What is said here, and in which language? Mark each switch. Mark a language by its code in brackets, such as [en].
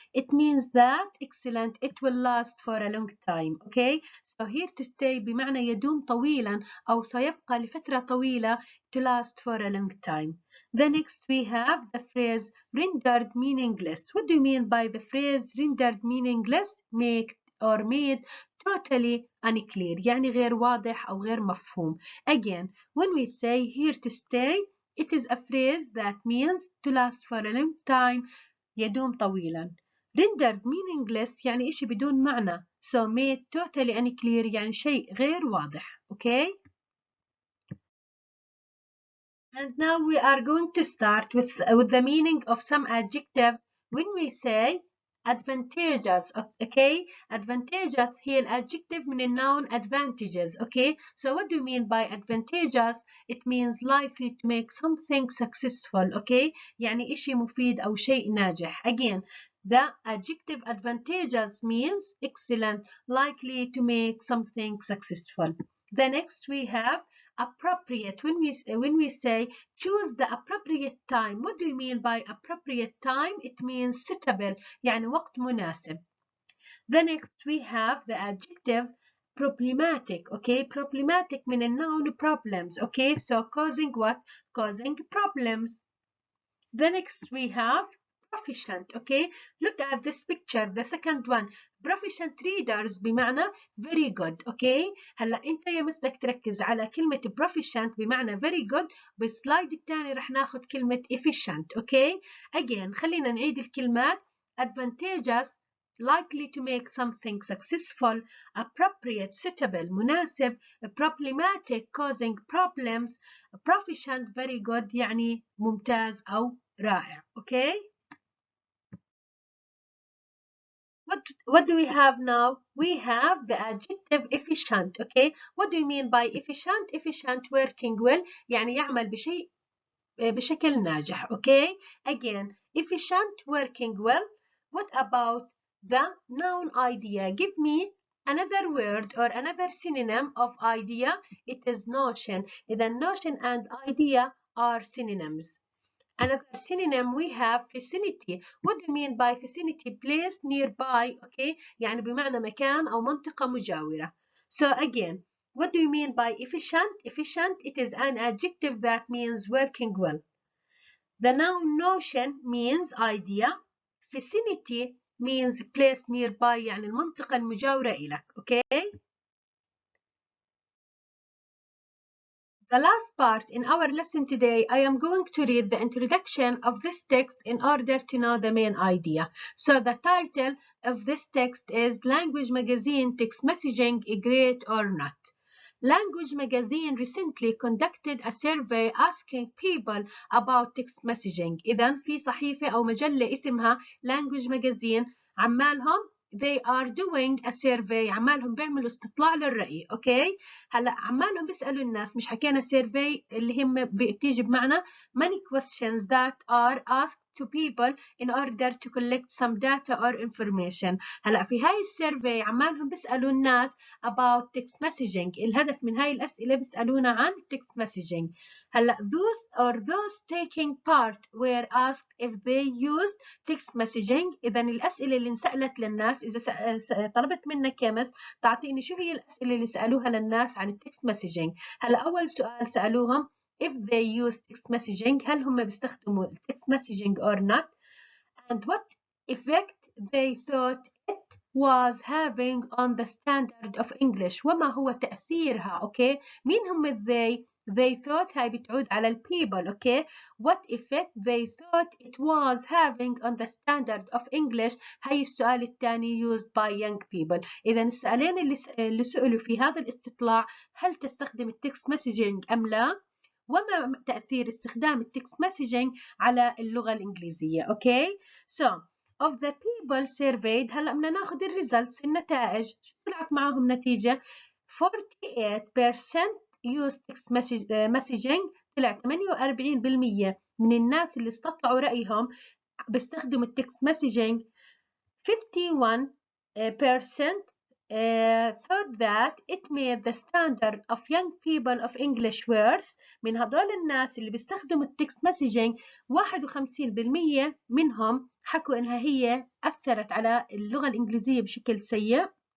[en] It means that excellent, it will last for a long time. Okay? So here to stay [ar] بمعنى يدوم طويلا أو سيبقى لفترة طويلة, [en] to last for a long time. The next, we have the phrase rendered meaningless. What do you mean by the phrase rendered meaningless? or made totally unclear [ar] يعني غير واضح أو غير مفهوم. [en] Again, when we say here to stay, it is a phrase that means to last for a long time, [ar] يدوم طويلا. [en] rendered meaningless [ar] يعني إشي بدون معنى. [en] So made totally unclear [ar] يعني شيء غير واضح. [en] Okay? And now we are going to start with the meaning of some adjectives. When we say advantageous, okay? Advantageous [ar] هي الادجective من الnoun [en] advantages, okay? So what do you mean by advantageous? It means likely to make something successful, okay? [ar] يعني إشي مفيد أو شيء ناجح. [en] Again, the adjective advantageous means excellent, likely to make something successful. The next we have appropriate. When we say choose the appropriate time, what do you mean by appropriate time? It means suitable, [ar] يعني وقت مناسب. [en] The next we have the adjective problematic. Okay, problematic [ar] من الnoun [en] problems. Okay, so causing what? Causing problems. The next we have proficient. Okay, look at this picture, the second one. proficient readers بمعنى very good. [ar] Okay, هلا انت يا مس بدك تركز على كلمة proficient بمعنى [en] very good. [ar] بالسلايد الثاني رح ناخذ كلمة efficient. [en] Okay, again [ar] خلينا نعيد الكلمات. [en] advantageous likely to make something successful, appropriate suitable مناسب, problematic causing problems, proficient very good [ar] يعني ممتاز أو رائع. [en] Okay? What do we have now? We have the adjective efficient. Okay? What do you mean by efficient? Efficient working well [ar] يعني يعمل بشكل ناجح. [en] Okay? Again, efficient working well. What about the noun idea? Give me another word or another synonym of idea. It is notion. إذا notion and idea are synonyms. Another synonym we have vicinity. What do you mean by vicinity? Place nearby. [ar] Okay, يعني بمعنى مكان أو منطقة مجاورة. [en] So again, what do you mean by efficient? Efficient, it is an adjective that means working well. The noun notion means idea. Vicinity means place nearby [ar] يعني المنطقة المجاورة إلك. [en] Okay? The last part in our lesson today, I am going to read the introduction of this text in order to know the main idea. So the title of this text is Language Magazine Text Messaging, Great or Not? Language Magazine recently conducted a survey asking people about text messaging. [ar] إذن في صحيفة أو مجلة اسمها Language Magazine عمالهم [en] they are doing a survey [ar] عمالهم بيعملوا استطلاع للرأي. اوكي هلا عمالهم بيسألوا الناس مش حكينا survey اللي هم بتيجي بمعنى [en] many questions that are asked to people in order to collect some data or information. [ar] هلا في هاي السيرفي عمالهم بيسألوا الناس [en] about text messaging. [ar] الهدف من هاي الأسئلة بيسألونا عن text messaging. [en] هلا those taking part were asked if they used text messaging. [ar] إذا الأسئلة اللي انسألت للناس إذا طلبت منك يا مس تعطيني شو هي الأسئلة اللي سألوها للناس عن التكست مسجنج. [en] هلا أول سؤال سألوهم if they use text messaging [ar] هل هم بيستخدموا [en] text messaging or not, and what effect they thought it was having on the standard of English. [ar] وما هو تأثيرها. أوكي مين هم [en] they thought [ar] هاي بتعود على ال people. [en] Okay, what effect they thought it was having on the standard of English. [ar] هاي السؤال الثاني [en] used by young people. [ar] إذا السؤالين اللي سئلوا في هذا الاستطلاع هل تستخدم التكست مسجنج أم لا، وما تأثير استخدام التكست مسجنج على اللغة الإنجليزية. [en] Okay, so of the people surveyed [ar] هلا بدنا ناخذ الريزلتس النتائج. شو طلعت معهم نتيجة؟ 48% [en] use text messaging. [ar] طلع 48% من الناس اللي استطلعوا رأيهم بيستخدموا التكست مسجنج. [en] 51% thought that it made the standard of young people of English worse. [ar] من هدول الناس اللي بيستخدموا التكست مسجنج 51% منهم حكوا إنها هي أثرت على اللغة الإنجليزية بشكل سيء.